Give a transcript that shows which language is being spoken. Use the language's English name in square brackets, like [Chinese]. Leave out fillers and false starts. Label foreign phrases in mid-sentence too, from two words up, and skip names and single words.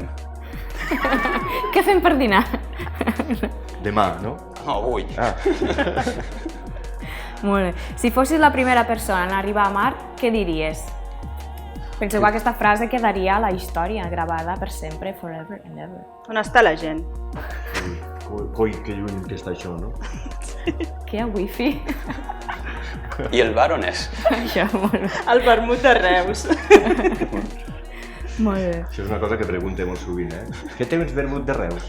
[Catalan] Què fem per dinar? Demà, no? Avui. Molt bé. Si fossis la primera persona en arribar a Mart, què diries? Penseu que aquesta frase quedaria a la història, gravada per sempre, [English] forever and ever. [Catalan] On està la gent? Coi, que lluny que està això, no? Què hi ha wifi? I el bar on és? Això, molt bé. El vermut de Reus. Molt bé. Això és una cosa que pregunte molt sovint, Què tens vermut de Reus?